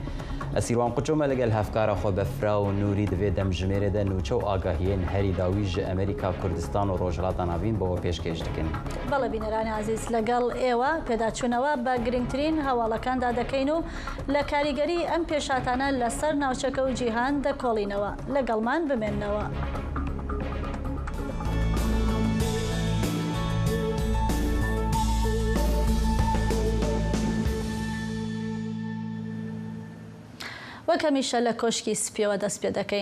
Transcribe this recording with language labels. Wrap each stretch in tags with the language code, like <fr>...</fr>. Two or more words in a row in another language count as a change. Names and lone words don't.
<ku>Esîrwan Quçome legel hevkara xwe Befra û Nûrî di vê demjimêrê de nûçe û agahiyên herî dawî ji Amerîka, Kurdistan û Rojhilata Navîn bi we pêşkêş dikin.</ku> <ckb>بەڵێ بینەرانی عزیز لەگەڵ ئێوە پێداچوونەوە بە گرنگترین هەواڵەکاندا دەکەین و لە کاریگەری ئەم پێشاتانە لەسەر ناوچەکە و جیهان دەکۆڵینەوە. لەگەڵمان بمێننەوە. وەکەمیشە لە کۆشکی سپیەوە دەست پێ دەکەین.</ckb>